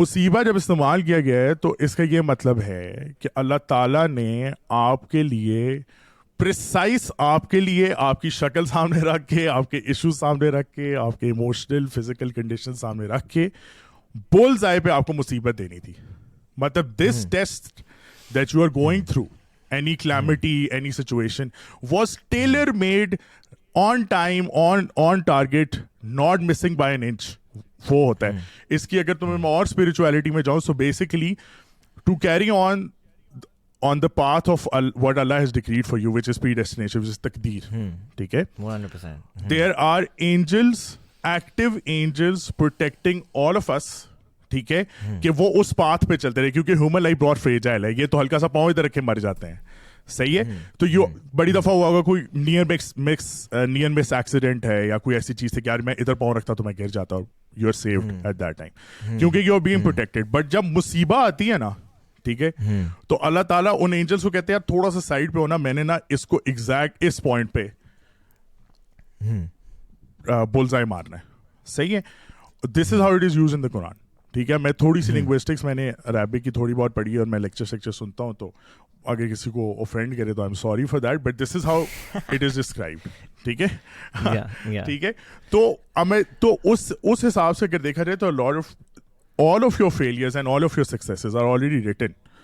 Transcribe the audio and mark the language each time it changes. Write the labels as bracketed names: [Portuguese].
[Hindi] मुसीबा जब इस्तेमाल किया गया है तो इसका ये मतलब है कि अल्लाह ताला ने आपके लिए प्रिसाइस, आपके लिए आपकी शक्ल सामने रख के, आपके इश्यूज सामने रख के, आपके इमोशनल फिजिकल कंडीशन सामने रख के बुल्स आई पे आपको मुसीबत देनी थी. [English] मतलब this test that you are going through, any calamity, any situation was tailor made, on time, on target, not missing by an inch. [Hindi] वो होता है इसकी. अगर तुम्हें और स्पिरिचुअलिटी में जाऊं, [English] So basically to carry on the path of what Allah has decreed for you, which is predestination, which is takdeer, ठीक है, 100%. There are angels, active angels protecting all of us, ठीक है, [Hindi] कि वो उस पाथ पे चलते रहे, क्योंकि ह्यूमन लाइफ बहुत फ्रेजाइल है, ये तो हल्का सा पाँव इधर रख के मर जाते हैं. सही है, तो ये बड़ी दफा हुआ होगा कोई नियर मिस एक्सीडेंट है या कोई ऐसी चीज थी कि यार मैं इधर पाँव रखता तो मैं गिर जाता हूँ, [English] You are saved at that time, क्योंकि you are being protected. [Hindi] But जब मुसीबत आती है ना, ठीक है, तो अल्लाह ताला उन एंजल्स को कहते हैं यार थोड़ा सा साइड पे होना, मैंने ना इसको एग्जैक्ट इस पॉइंट पे बुलजाई मारना है. सही है, [English] This is how it is used in the Quran. [Hindi] ठीक है, मैं थोड़ी सी लिंग्विस्टिक्स मैंने अरबिक की थोड़ी बहुत पढ़ी है और मैं लेक्चर सुनता हूँ, तो अगर किसी को ऑफेंड करे तो [English] I am sorry for that, but this is how it is described. [Hindi] ठीक है. ठीक है. तो हमें तो उस हिसाब से अगर देखा जाए तो [English] all of your failures and all of your successes are already written.